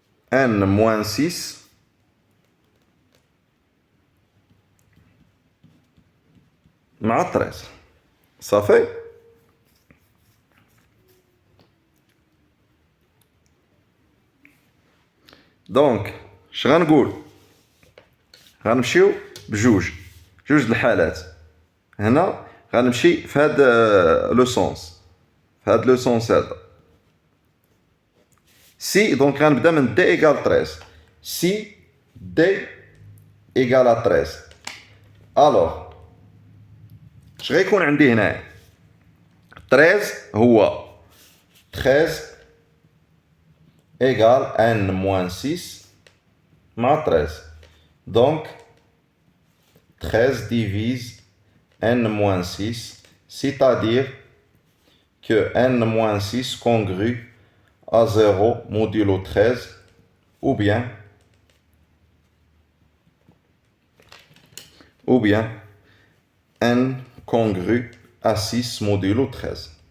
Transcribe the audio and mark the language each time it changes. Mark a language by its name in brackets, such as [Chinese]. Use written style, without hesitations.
[French] n moins 6 مع 13. [Arabic] صافي؟ دونك اش غنقول؟ غنمشيو بجوج الحالات. هنا غنمشي في هاد لو سونس، في هاد لو سونس هذا. سي دونك غنبدا من دي ايكال 13. سي دي ايكال 13. الوغ اش غيكون عندي هنا؟ 13 هو 13 égale n moins 6 مع 13. Donc 13 divise [French] n-6, c'est-à-dire que n-6 congrue à 0 modulo 13, ou bien n congrue à 6 modulo 13.